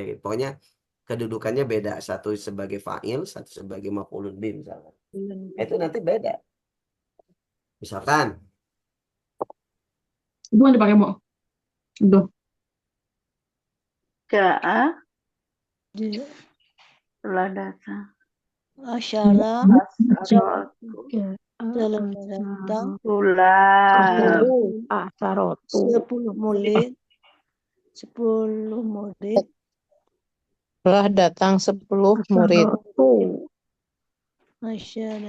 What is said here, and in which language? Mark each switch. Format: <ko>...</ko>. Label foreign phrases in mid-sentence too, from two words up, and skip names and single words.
<id>Pokoknya kedudukannya beda, satu sebagai fa'il, satu sebagai</id> <ar>مفعول به</ar> <id>misalkan. Itu nanti beda. Misalkan Itu kan dipakai mau. Aduh. Ja'a J- telah datang. Asyara Asaratu telah datang. tulab. Asarotu. 10 murid. 10 murid. Telah datang 10 murid. Asyara.</id>